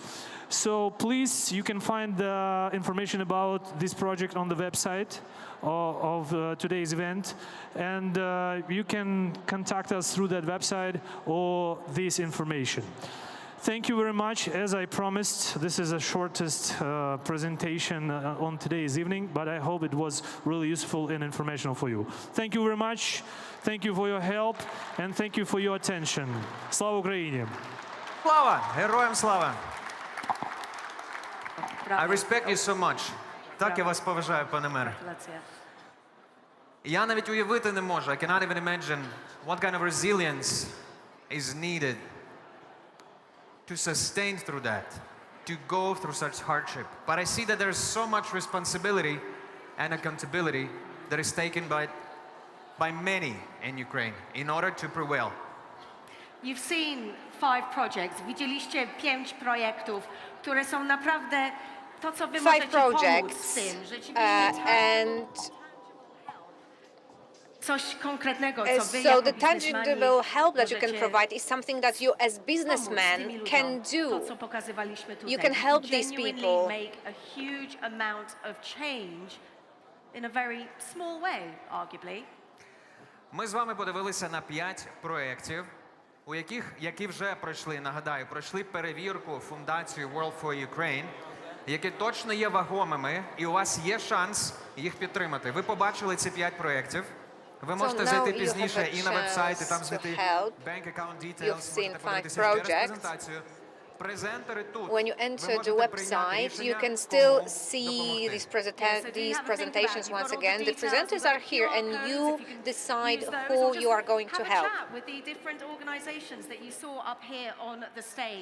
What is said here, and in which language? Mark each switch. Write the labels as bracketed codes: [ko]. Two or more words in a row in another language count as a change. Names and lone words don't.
[en] So please, you can find the information about this project on the website of today's event, and you can contact us through that website or this information. Thank you very much. As I promised, this is the shortest presentation on today's evening, but I hope it was really useful and informational for you. Thank you very much. Thank you for your help, and thank you for your attention. [uk] Слава Україні! Слава! Героям слава! [en] I respect you so much. [uk] Так я вас поважаю, пане мере. Я навіть уявити не можу. [en] I cannot even imagine what kind of resilience is needed to sustain through that, to go through such hardship. But I see that there's so much responsibility and accountability that is taken by many in Ukraine in order to prevail. You've seen 5 projects. [pl] Widzieliście 5 projektów, które są naprawdę to, co wy możecie pomóc w tym. Coś konkretnego, co wy [en] So [pl] jako [en] the [pl] biznesmeni [en] tangible help that you can [pl] możecie [en] provide is something that you as businessmen can do. [pl] to, co pokazywaliśmy tutaj. [en] You can help these Genuinely people. make a huge amount of change in a very small way, arguably. [uk] Ми з вами подивилися на 5 проєктів, які вже пройшли, нагадаю, пройшли перевірку фундації Worldforukraine, які точно є вагомими, і у вас є шанс їх підтримати. Ви побачили ці 5 проєктів. Ви можете зайти пізніше і на веб-сайт, і там знайти [en] bank account details, [uk] можете подивитися через презентацію. [en] When you enter the website, you can still see these presentations once again. The presenters are here, and you decide who you are going to help. Have a chat with the different organizations that you saw up here on the stage.